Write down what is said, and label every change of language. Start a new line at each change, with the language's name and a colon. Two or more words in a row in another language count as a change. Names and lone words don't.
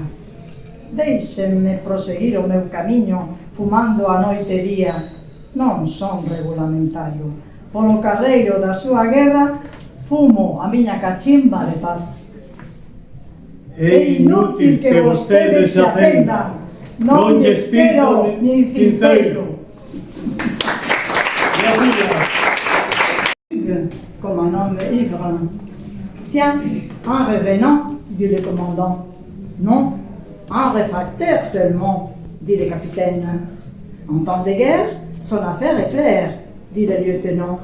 Galician: Deixenme proseguir o meu camiño, fumando a noite e día. Non son regulamentario. Polo carreiro da súa guerra, fumo a miña cachimba de paz. É inútil que vostedes se atendan, non lles pido nin cinceiro.
French: Comme un homme ivre. Tiens, en revenant, dit le commandant. Non, en réfractaire seulement, dit le capitaine. En temps de guerre, son affaire est claire, dit le lieutenant.